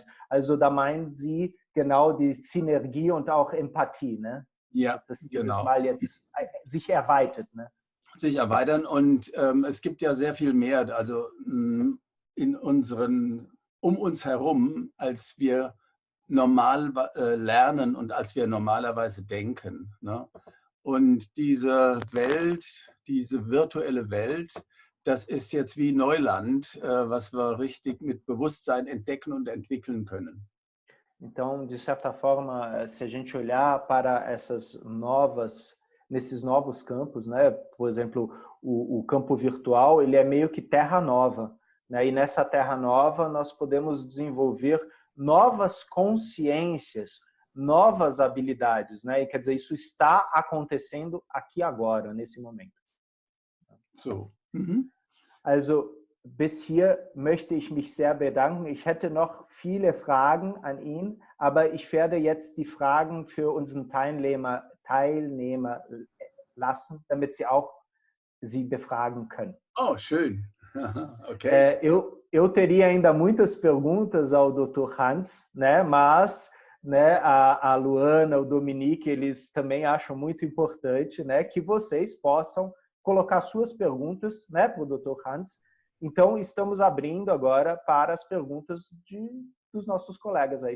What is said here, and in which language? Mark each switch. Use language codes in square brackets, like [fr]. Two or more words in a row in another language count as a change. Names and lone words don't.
[de] Also da meinen Sie genau die Synergie und auch Empathie, ne? Ja, dass das genau. Mal jetzt sich erweitert, ne? Sich erweitern und es gibt ja sehr viel mehr, also um uns herum, als wir normal lernen und als wir normalerweise denken. Ne? Und diese Welt, diese virtuelle Welt, das ist jetzt wie Neuland, was wir richtig mit Bewusstsein entdecken und entwickeln können. [pt] Então, de certa forma, se a gente olhar para nesses novos campos, né? Por exemplo, o campo virtual, ele é meio que terra nova, né? E nessa terra nova nós podemos desenvolver novas consciências, novas habilidades, né? E quer dizer, isso está acontecendo aqui agora, nesse momento. [de] So. Also, bis hier möchte ich mich sehr bedanken. Ich hätte noch viele Fragen an ihn, aber ich werde jetzt die Fragen für unseren Teilnehmer lassen, damit sie auch Sie befragen können. Oh, schön. Okay. [pt] Eu teria ainda muitas perguntas ao Dr. Hans, né? Mas, né, a Luana, o Dominique, eles também acham muito importante, né, que vocês possam colocar suas perguntas, né, para o Dr. Hans. Então, estamos abrindo agora para as perguntas dos nossos colegas aí.